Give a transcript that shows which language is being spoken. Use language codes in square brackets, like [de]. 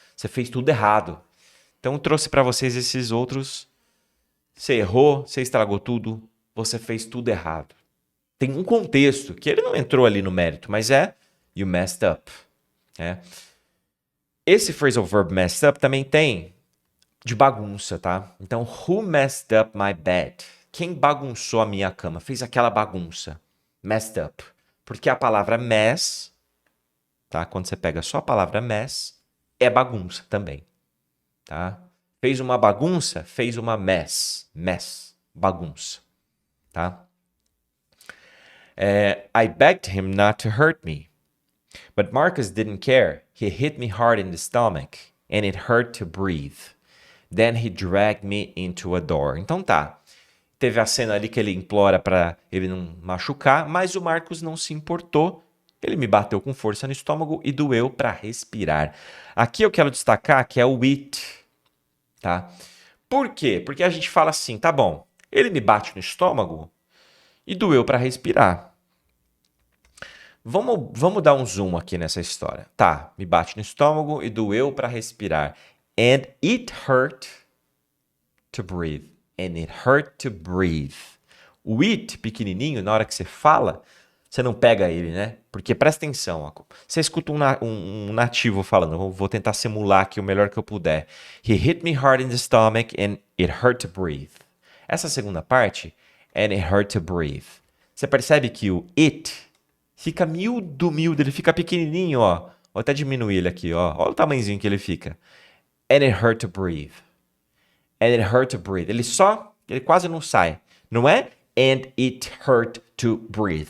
[pt] Você fez tudo errado. Então, trouxe para vocês esses outros. Você errou, você estragou tudo, você fez tudo errado. Tem um contexto que ele não entrou ali no mérito, mas [en] you messed up. [pt] Esse phrasal verb messed up também tem de bagunça, tá? [en] Então, who messed up my bed? [pt] Quem bagunçou a minha cama? Fez aquela bagunça. Messed up. Porque a palavra mess, tá? Quando você pega só a palavra mess, é bagunça também, tá? Fez uma bagunça, fez uma mess. Mess, bagunça, tá? [en] I begged him not to hurt me. But Marcus didn't care. He hit me hard in the stomach, and it hurt to breathe. Then he dragged me into a door. [pt] Então tá. Teve a cena ali que ele implora para ele não machucar, mas o Marcus não se importou. Ele me bateu com força no estômago e doeu para respirar. Aqui eu quero destacar que é o it. Tá? Por quê? Porque a gente fala assim, tá bom, ele me bate no estômago e doeu para respirar. Vamos dar um zoom aqui nessa história. Tá, me bate no estômago e doeu para respirar. [en] And it hurt to breathe. And it hurt to breathe. [pt] O it pequenininho, na hora que você fala, você não pega ele, né? Porque presta atenção, ó. Você escuta um nativo falando, eu vou tentar simular aqui o melhor que eu puder. [en] He hit me hard in the stomach and it hurt to breathe. [pt] Essa segunda parte, [en] and it hurt to breathe. [pt] Você percebe que o it fica miúdo, ele fica pequenininho, ó. Vou até diminuir ele aqui, ó. Olha o tamanhozinho que ele fica. [en] And it hurt to breathe. [pt] And it hurt to breathe. Ele quase não sai. Não é [en] and it hurt to breathe.